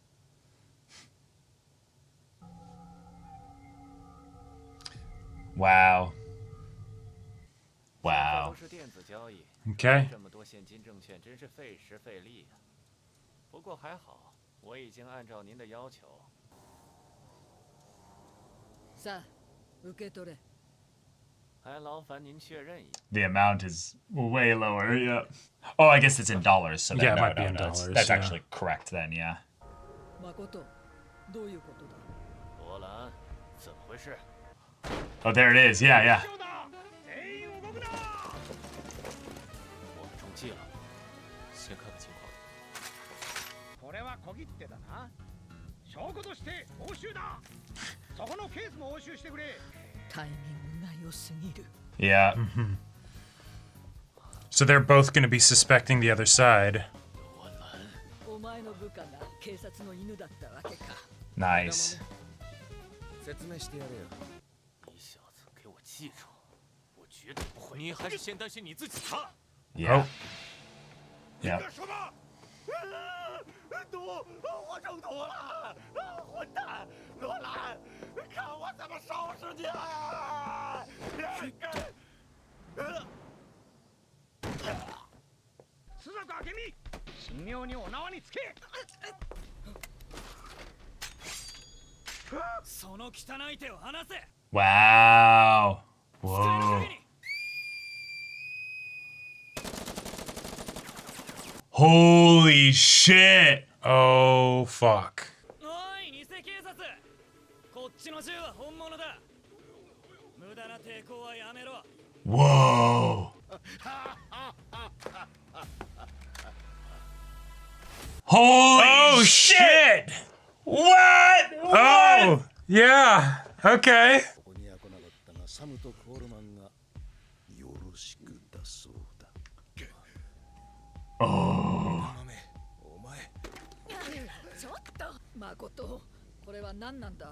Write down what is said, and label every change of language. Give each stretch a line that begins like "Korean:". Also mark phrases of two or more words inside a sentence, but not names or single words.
English: Wow.
Chinese: 现在
English: Wow.
Chinese: 都是电子交易，
English: okay.
Chinese: 这么多现金证券真是费时费力呀。不过还好，我已经按照您的要求。
Japanese: さあ受け取れ。
Chinese: 还劳烦您确认一下。
English: The amount is way lower, yeah. Oh, I guess it's in dollars, so Yeah, it no, might be no, in no, dollars, that's yeah. actually correct then, yeah.
Japanese: 誠、どういうことだ。
Chinese: 罗兰，怎么回事？
English: Oh, there it is, yeah, yeah.
Chinese: 我们中计了，先看看情况。
Japanese: これは小切手だな。証拠として押収だ。そこのケースも押収してくれ。タイミングが良すぎる。
English: Yeah. So they're both going to be suspecting the other side.
Chinese: 罗兰，
Japanese: お前の部下が警察の犬だったわけか。
English: Nice.
Japanese: 説明してやれよ。
Chinese: 你小子给我记住，我绝对不会。你还是先担心你自己吧。
English: Yeah.
Chinese: 你
English: Yeah.
Chinese: 干什么？毒，我中毒了！混蛋，罗兰，看我怎么收拾你啊！
Japanese: 朱雀明美、神妙にお縄につけ。その汚い手を離せ。
English: Wow.
Japanese: 使える
English: Whoa.
Japanese: 限り。
English: Holy shit. Oh, fuck.
Japanese: おい、偽警察。こっちの銃は本物だ。無駄な抵抗はやめろ。
English: Whoa. Holy shit. What? Oh, yeah. Okay.
Japanese: ここには来なかったがサムとコールマンがよろしくだそうだ。
English: Oh.
Japanese: お前、ちょっと。誠、これは何なんだ。